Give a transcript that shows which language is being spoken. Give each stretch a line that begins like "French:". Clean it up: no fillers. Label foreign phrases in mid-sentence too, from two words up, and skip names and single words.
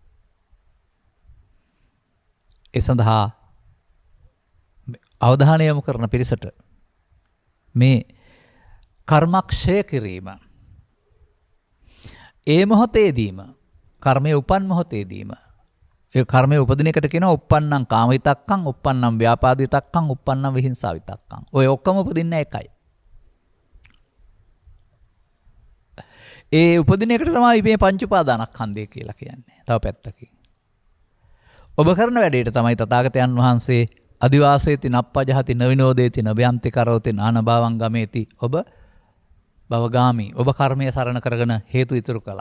Sinhala: ඒ සඳහා අවධානය යොමු කරන පිරිසට මේ කර්මක්ෂය කිරීම ඒ මොහොතේදීම කර්මයේ උපන් මොහොතේදීම ඒ කර්මයේ උපදින එකට කියනවා
Pali: uppannam කාමවිතක්කං uppannam ව්‍යාපාදිතක්කං uppannam විහිංසාවිතක්කං.
Sinhala: ඔය ඔක්කොම උපදින්න එකයි. ඒ උපදින එකට තමයි මේ පංච උපාදානස්කන්ධය කියලා කියන්නේ. තව පැත්තකින්. ඔබ කරන වැඩේට තමයි තථාගතයන් වහන්සේ
Pali: අදිවාසේති නප්පජහති නවිනෝදේති නභයන්ති කරෝති නානභාවං ගමේති
Sinhala: ඔබ භවගාමි ඔබ කර්මයේ සරණ කරගෙන හේතු ඉතුරු කළා.